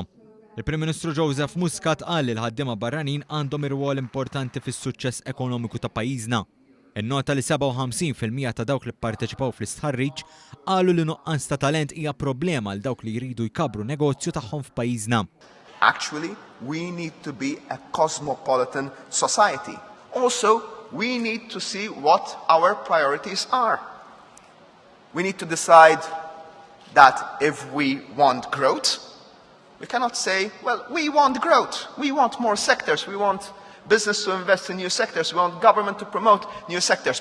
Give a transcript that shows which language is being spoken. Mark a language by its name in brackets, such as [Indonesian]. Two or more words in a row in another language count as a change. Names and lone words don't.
[Maltese] Il-Prim Ministru Joseph Muscat qal li l-ħaddiema barranin għandhom ir-rwol importanti fis-suċċess ekonomiku ta' pajjiżna. Innota li 57% ta' dawk li pparteċipaw fl-istħarriġ qalu li nuqqas ta' talent hija problema għal dawk li jridu jkabbru negozju tagħhom f'pajjiżna. [English] Actually, we need to be a cosmopolitan society. Also, we need to see what our priorities are. We need to decide that if we want growth, we cannot say, well, we want growth, we want more sectors, we want business to invest in new sectors, we want government to promote new sectors.